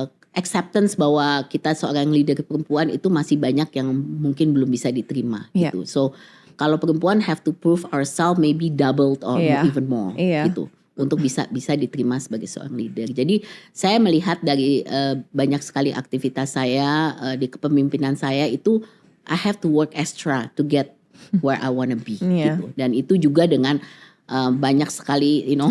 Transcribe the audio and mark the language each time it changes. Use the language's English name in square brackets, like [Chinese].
[Indonesian] Acceptance bahwa kita seorang leader perempuan itu masih banyak yang mungkin belum bisa diterima. Iya. Gitu. [English] So [Indonesian] kalau perempuan [English] have to prove ourselves maybe doubled or [Indonesian] Iya. [English] even more. [Indonesian] Iya. Gitu. Untuk bisa diterima sebagai seorang leader. Jadi saya melihat dari banyak sekali aktivitas saya di kepemimpinan saya itu [English] I have to work extra to get where I wanna be. [Indonesian] Iya. Gitu. Dan itu juga dengan banyak sekali